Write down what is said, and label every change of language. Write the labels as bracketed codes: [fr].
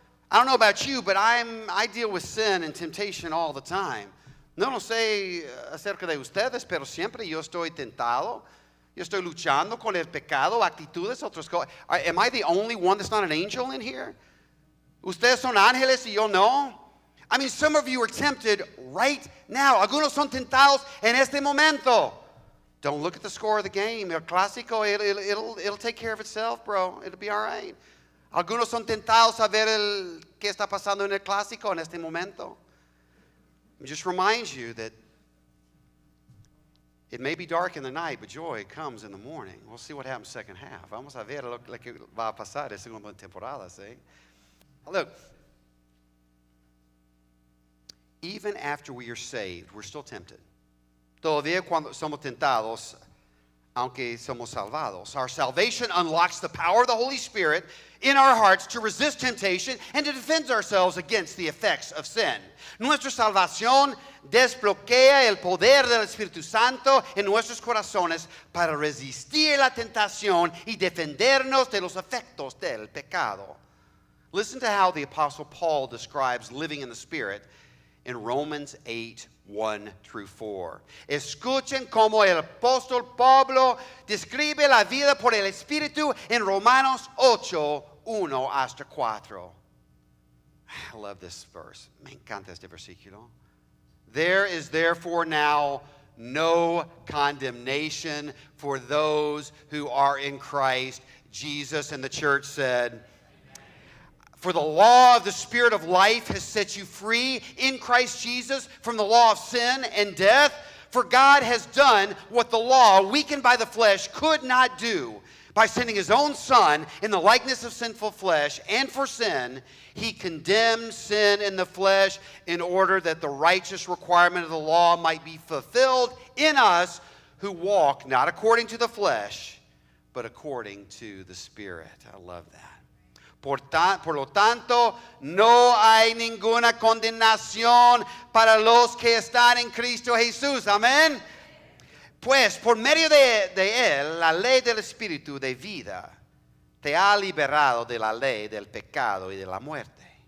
[en] I don't know about you, but I deal with sin and temptation all the time. [es] No sé acerca de ustedes, pero siempre yo estoy tentado. Yo estoy luchando con el pecado, actitudes, otras cosas. [en] Am I the only one that's not an angel in here? [es] Ustedes son ángeles y yo no? [en] I mean, some of you are tempted right now. [es] Algunos son tentados en este momento. [en] Don't look at the score of the game. El clásico, it'll take care of itself, bro. It'll be all right. [es] Algunos son tentados a ver qué está pasando en el clásico en este momento. [en] Just remind you that it may be dark in the night, but joy comes in the morning. We'll see what happens second half. [es] Vamos a ver lo que va a pasar en segunda temporada, ¿sí? [en] Look, even after we are saved, we're still tempted. [es] Todavía cuando somos tentados, aunque somos salvados. [en] Our salvation unlocks the power of the Holy Spirit in our hearts to resist temptation and to defend ourselves against the effects of sin. [es] Nuestra salvación desbloquea el poder del Espíritu Santo en nuestros corazones para resistir la tentación y defendernos de los efectos del pecado. [en] Listen to how the Apostle Paul describes living in the Spirit in Romans 8, 1 through 4. [es] Escuchen cómo el apóstol Pablo describe la vida por el Espíritu en Romanos 8, 1 hasta 4. [en] I love this verse. [es] Me encanta este versículo. [en] There is therefore now no condemnation for those who are in Christ Jesus. And the church said, for the law of the Spirit of life has set you free in Christ Jesus from the law of sin and death. For God has done what the law, weakened by the flesh, could not do. By sending his own Son in the likeness of sinful flesh, and for sin, he condemned sin in the flesh in order that the righteous requirement of the law might be fulfilled in us who walk not according to the flesh, but according to the Spirit. I love that. [es] Por lo tanto, no hay ninguna condenación para los que están en Cristo Jesús. Amén. Pues por medio de él, la ley del Espíritu de vida te ha liberado de la ley del pecado y de la muerte.